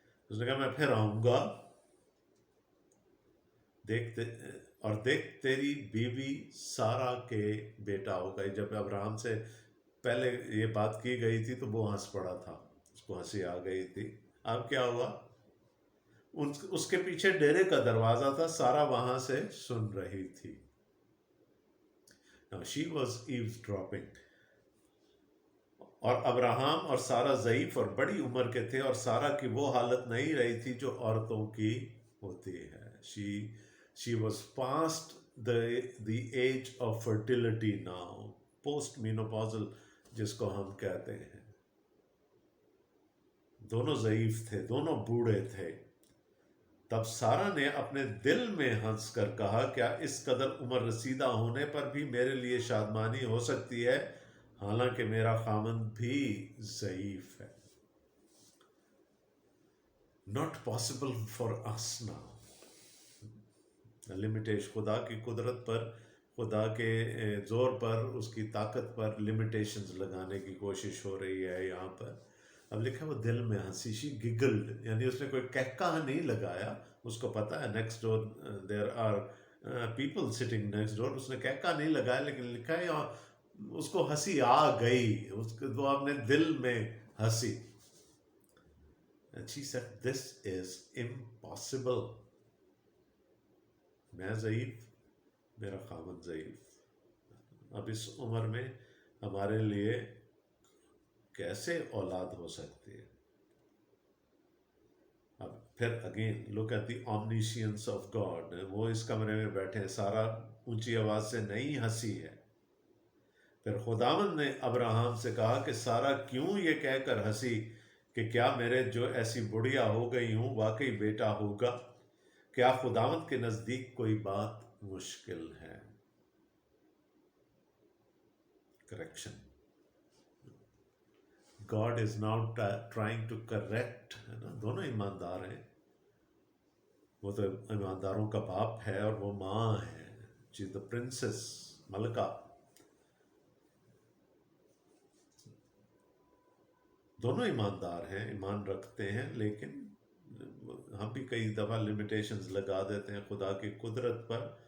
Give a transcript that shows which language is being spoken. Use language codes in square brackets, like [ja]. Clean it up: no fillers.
[ur] اس نے کہا میں پھر آؤں گا، دیکھ تیری بیوی سارا کے بیٹا ہوگا. جب ابراہم سے پہلے یہ بات کی گئی تھی تو وہ ہنس پڑا تھا، اس کو ہنسی آ گئی تھی. اب کیا ہوا؟ اس کے پیچھے ڈیرے کا دروازہ تھا، سارا وہاں سے سن رہی تھی. [en] Now she was eavesdropping. [ur] اور ابراہم اور سارا ضعیف اور بڑی عمر کے تھے، اور سارا کی وہ حالت نہیں رہی تھی جو عورتوں کی ہوتی ہے. [en] She was past the age of fertility now, post menopausal [ur] جس کو ہم کہتے ہیں. دونوں ضعیف تھے، دونوں بوڑھے تھے. تب سارا نے اپنے دل میں ہنس کر کہا، کیا اس قدر عمر رسیدہ ہونے پر بھی میرے لیے شادمانی ہو سکتی ہے، حالانکہ میرا خامند بھی ضعیف ہے. [en] Not possible for us now. [ur] Limitation, خدا کی قدرت پر، خدا کے زور پر، اس کی طاقت پر لمیٹیشنز لگانے کی کوشش ہو رہی ہے یہاں پر. اب لکھا وہ دل میں ہنسی، [en] she giggled, [ur] یعنی اس نے کوئی کہکہ نہیں لگایا. اس کو پتا ہے [en] Next door there are people sitting next door. [ur] اس نے کہکہ نہیں لگایا، لیکن لکھا ہے اس کو ہنسی آ گئی، وہ اپنے دل میں ہنسی. [en] And she said, this is impossible. [ur] میں ضعیف، میرا خامد ضعیف، اب اس عمر میں ہمارے لیے کیسے اولاد ہو سکتی ہے؟ اب پھر [en] Again look at the omniscience of God. [ur] وہ اس کمرے میں بیٹھے ہیں، سارا اونچی آواز سے نہیں ہنسی ہے. پھر خداوند نے ابراہم سے کہا کہ سارا کیوں یہ کہہ کر ہنسی کہ کیا میرے جو ایسی بڑھیا ہو گئی ہوں واقعی بیٹا ہوگا؟ کیا خداوند کے نزدیک کوئی بات مشکل ہے؟ Correction. [en] God is now trying to correct. [ur] دونوں ایماندار ہیں، وہ تو ایمانداروں کا باپ ہے اور وہ ماں ہے، [en] she's the princess، [ur] ملکہ. دونوں ایماندار ہیں، ایمان رکھتے ہیں، لیکن ہم بھی کئی دفعہ لمیٹیشنز لگا دیتے ہیں خدا کی قدرت پر.